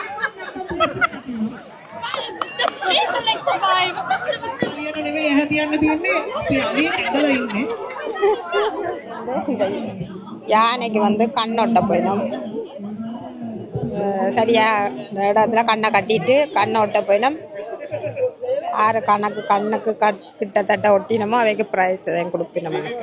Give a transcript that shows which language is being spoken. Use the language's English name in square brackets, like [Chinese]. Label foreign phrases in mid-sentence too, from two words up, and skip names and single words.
[Sinhala] නෙමෙයි එහා තියන්න තියෙන්නේ අපි අලිය ඇදලා ඉන්නේ. [Tamil] யானைக்கு வந்து கண்ணொட்ட போயிடும். சரியா இந்த இடத்துல கண்ணை கட்டிட்டு கண்ணை ஒட்ட போயிடும். ஆறு கண்ணுக்கு கிட்டத்தட்ட ஒட்டினமோ அவைக்கு ப்ரைஸ் தான் கொடுப்பினோம்.